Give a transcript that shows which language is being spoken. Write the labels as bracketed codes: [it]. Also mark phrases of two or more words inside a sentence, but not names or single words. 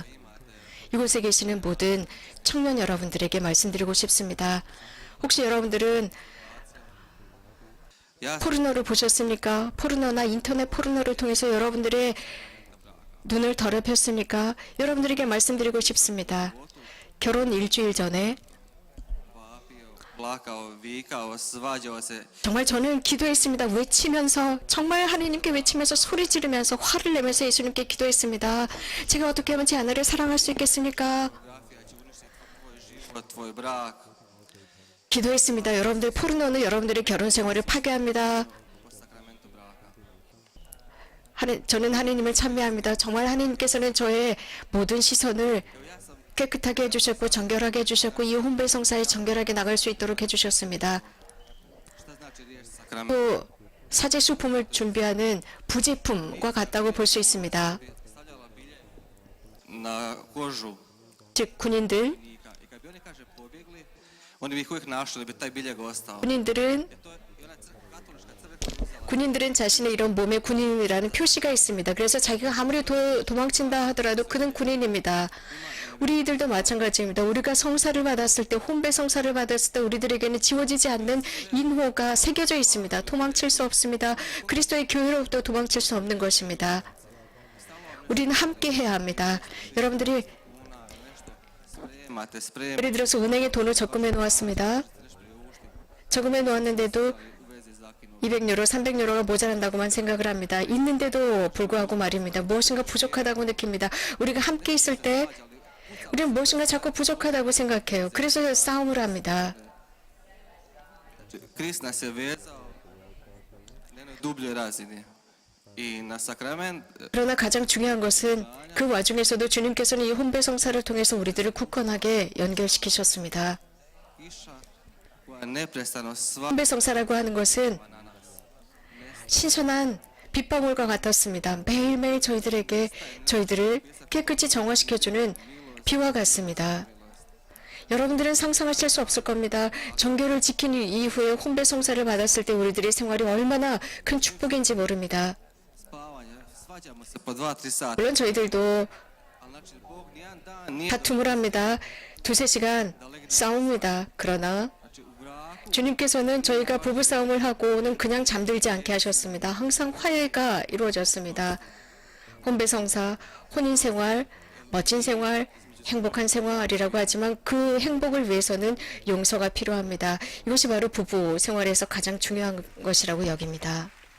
[ko] 이곳에 계시는 모든 청년 여러분들에게 말씀드리고 싶습니다. 혹시 여러분들은 [hr] Ja [ko] 포르노를 보셨습니까? 포르노나 인터넷 포르노를 통해서 여러분들의 눈을 더럽혔습니까? 여러분들에게 말씀드리고 싶습니다. 결혼 일주일 전에 [hr] vapio, plakao, vikao, svađao se. [ko] 정말 저는 기도했습니다. 외치면서 정말 하나님께 외치면서 소리 지르면서 화를 내면서 예수님께 기도했습니다. 제가 어떻게 하면 제 아내를 사랑할 수 있겠습니까? [hr] Pornografija će uništiti tvoj život, tvoj brak. [ko] 기도했습니다. 여러분들 포르노는 여러분들의 결혼 생활을 파괴합니다. [hr] Po sakramentu braka. [ko] 저는 하나님을 찬미합니다. 정말 하나님께서는 저의 모든 시선을 [hr] Ja sam [ko] 깨끗하게 해주셨고 정결하게 해주셨고 이 혼배성사에 정결하게 나갈 수 있도록 해주셨습니다. [hr] šta znači riječ sakrament? [ko] 또 사제 수품을 준비하는 부제품과 같다고 볼 수 있습니다. [hr] Stavljala bilje na kožu [ko] 즉 군인들, [hr] vojnika. I kad bi oni, kaže, pobjegli, oni bi ih uvijek našli, bi taj biljeg ostao. [ko] 군인들은 [hr] To je i ona katolička crkva uzela. [ko] 군인들은 자신의 이런 몸에 군인이라는 표시가 있습니다. 그래서 자기가 아무리 도망친다 하더라도 그는 군인입니다. 우리들도 마찬가지입니다. 우리가 성사를 받았을 때, 혼배 성사를 받았을 때 우리들에게는 지워지지 않는 인호가 새겨져 있습니다. 도망칠 수 없습니다. 그리스도의 교회로부터 도망칠 수 없는 것입니다. 우리는 함께 해야 합니다. 여러분들이 [hr] Spremate, spremate [ko] 예를 들어서 은행에 돈을 적금해 놓았습니다. 적금해 놓았는데도 [hr] u vezi zakinu. [ko] 200유로, 300유로가 모자란다고만 생각을 합니다. 있는데도 불구하고 말입니다. 무엇인가 부족하다고 느낍니다. 우리가 함께 있을 때 우리는 무엇인가 자꾸 부족하다고 생각해요. 그래서 싸움을 합니다. [hr] Krist nas je vezao na jednoj dubljoj razini. I na sakrament [ko] 그러나 가장 중요한 것은 그 와중에서도 주님께서는 이 혼배 성사를 통해서 우리들을 굳건하게 연결시키셨습니다. [hr] kiša koja neprestano sva [ko] 혼배 성사라고 하는 것은 [hr] na nas. [ko] 신선한 빗방울과 같았습니다. 매일매일 저희들을 깨끗이 정화시켜주는 비와 같습니다. 여러분들은 상상하실 수 없을 겁니다. 정결을 지킨 이후에 혼배 성사를 받았을 때 우리들의 생활이 얼마나 큰 축복인지 모릅니다. [hr] Spavanje, svađamo se po 2-3 sata. [ko] 물론 저희들도 [hr] Ali znači, Bog nijedan dan nije [ko] 다툼을 합니다. 2-3시간 싸웁니다. 그러나 [hr] znači, u braku [ko] 주님께서는 저희가 부부싸움을 하고는 그냥 잠들지 않게 하셨습니다. 항상 화해가 이루어졌습니다. 혼배성사, 혼인생활, 멋진 생활, 행복한 생활이라고 하지만 그 행복을 위해서는 용서가 필요합니다. 이것이 바로 부부 생활에서 가장 중요한 것이라고 여깁니다.